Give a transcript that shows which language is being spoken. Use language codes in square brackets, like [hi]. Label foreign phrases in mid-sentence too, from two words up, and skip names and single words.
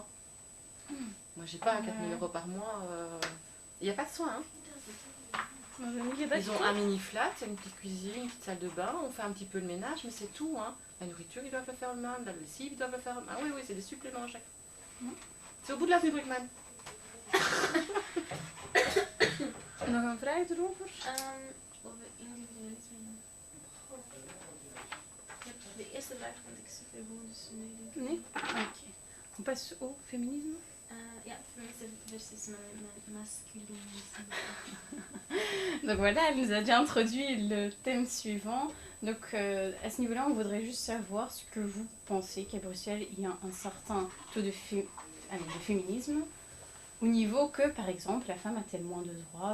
[fr] Moi, j'ai pas 4 000 € par mois. Il n'y a pas de soins. Ils ont un mini flat, une petite cuisine, une petite salle de bain, on fait un petit peu le ménage, mais c'est tout. La nourriture, ils doivent le faire eux-mêmes, la lessive, ils doivent le faire eux-mêmes. Ah oui, c'est des suppléments à chaque fois. C'est au bout de l'avenue Bruckmann. [nl] Nog een vraag erover? Over individualisme. De eerste vraag vond ik super goed, dus nu denk ik... Nee? [fr] Ok. On passe au féminisme? [nl] Ja, feminisme versus masculinisme. [fr] Donc voilà, elle nous a déjà introduit le thème suivant. Donc à ce niveau-là, on voudrait juste savoir ce que vous pensez qu'à Bruxelles, il y a un certain taux de féminisme. Au niveau que, par exemple, la femme a-t-elle moins de droits?